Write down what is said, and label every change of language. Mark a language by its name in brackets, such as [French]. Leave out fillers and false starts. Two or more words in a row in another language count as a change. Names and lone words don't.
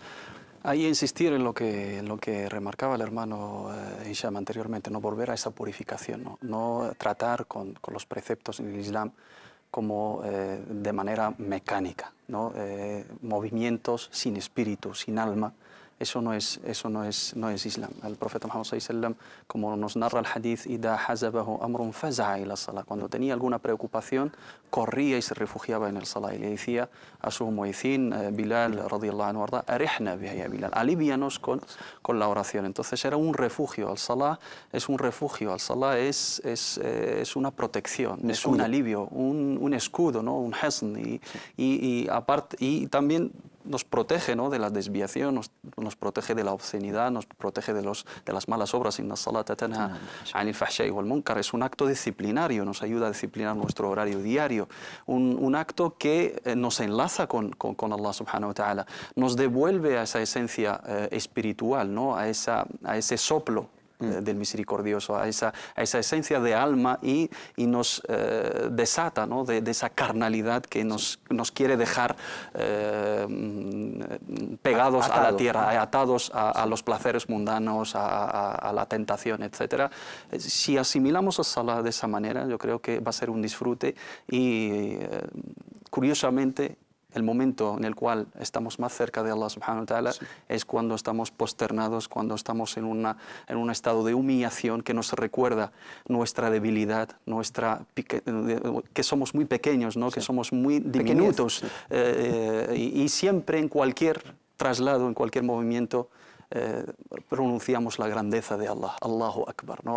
[Spanish] Ahí insistir en lo que remarcaba el hermano Hisham anteriormente, no volver a esa purificación, no tratar con los preceptos en el Islam como de manera mecánica, ¿no? Movimientos sin espíritu, sin alma. Eso no es Islam. El profeta Muhammad [Arabic] صلى الله عليه وسلم, [Spanish] como nos narra el hadith, [Arabic] "إذا حزبه أمر فزع إلى الصلاة", [Spanish] cuando tenía alguna preocupación, corría y se refugiaba en el salah y le decía a su muezzin, Bilal [Arabic] رضي الله عنه [Spanish] arda, [Arabic] "أرحنا بها يا بلال", [Spanish] alívianos con la oración. Entonces era un refugio. El salah es un refugio. El salah es una protección, es un alivio, un escudo, ¿no? Un hasn, y también nos protege, ¿no?, de la desviación, nos protege de la obscenidad, nos protege de las malas obras. [Arabic] إن الصلاة تنهى عن الفحشاء والمنكر. [Spanish] Es un acto disciplinario, nos ayuda a disciplinar nuestro horario diario, un acto que nos enlaza con Allah [Arabic] سبحانه وتعالى, [Spanish] nos devuelve a esa esencia espiritual, ¿no?, a ese soplo del misericordioso, a esa esencia de alma, y nos desata, ¿no?, de esa carnalidad que nos quiere dejar pegados a la tierra, atados a los placeres mundanos, a la tentación, etc. Si asimilamos a Salah de esa manera, yo creo que va a ser un disfrute, y curiosamente el momento en el cual estamos más cerca de Allah [Arabic] سبحانه وتعالى [Spanish] es cuando estamos posternados, cuando estamos en un estado de humillación que nos recuerda nuestra debilidad, que somos muy pequeños, ¿no? Que somos muy diminutos, y siempre en cualquier traslado, en cualquier movimiento, pronunciamos la grandeza de Allah, [Arabic] الله أكبر, [Spanish] ¿no?